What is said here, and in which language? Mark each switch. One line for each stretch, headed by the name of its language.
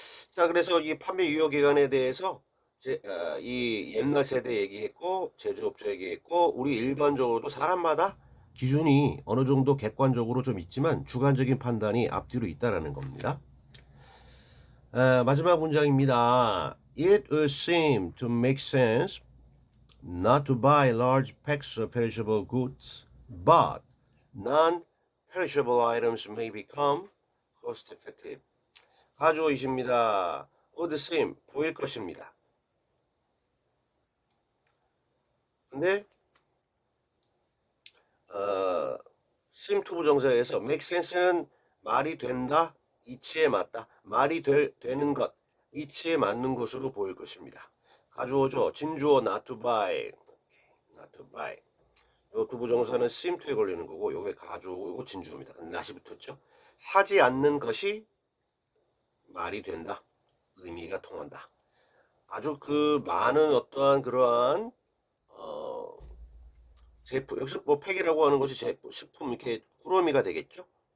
Korean: 자, 그래서 이 판매 유효 기간에 대해서 이 옛날 세대 얘기했고 제조업체 얘기했고 우리 일반적으로도 사람마다 기준이 어느 정도 객관적으로 좀 있지만 주관적인 판단이 앞뒤로 있다라는 겁니다. 마지막 문장입니다.
English: It would seem to make sense not to buy large packs of perishable goods, but non-perishable items may become cost effective.
Korean: 가주어이십니다. would seem 보일 것입니다. 근데 seem to 부정사에서 make sense는 말이 된다, 이치에 맞다, 말이 되는 것, 이치에 맞는 것으로 보일 것입니다. 가주어죠. 진주어
English: not to buy, not to buy.
Korean: 요 두 부정사는 seem to에 걸리는 거고 요게 가주어고 요거 진주어입니다. not이 붙었죠. 사지 않는 것이 말이 된다, 의미가 통한다. 아주 그 많은 어떠한 그러한 제품, 여기서 뭐 팩이라고 하는 것이 제품, 식품 이렇게 꾸러미가 되겠죠.